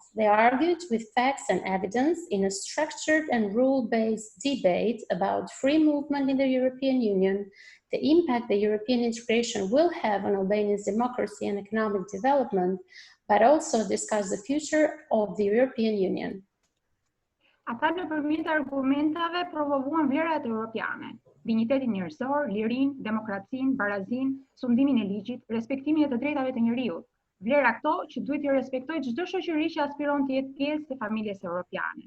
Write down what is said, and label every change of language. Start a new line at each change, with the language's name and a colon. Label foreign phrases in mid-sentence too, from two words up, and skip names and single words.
English: They argued with facts and evidence in a structured and rule-based debate about free movement in the European Union, the impact the European integration will have on Albania's democracy and economic development, but also discuss the future of the European Union.
Albanian: Ata nëpërmjet argumentave promovuan vlerat europiane, dinjitetin njerëzor, lirinë, demokracinë, barazinë, sundimin e ligjit, respektimin e të drejtave të njeriut. Vlera këto që duhet i respektojë çdo shoqëri që aspiron të jetë pjesë e familjes europiane.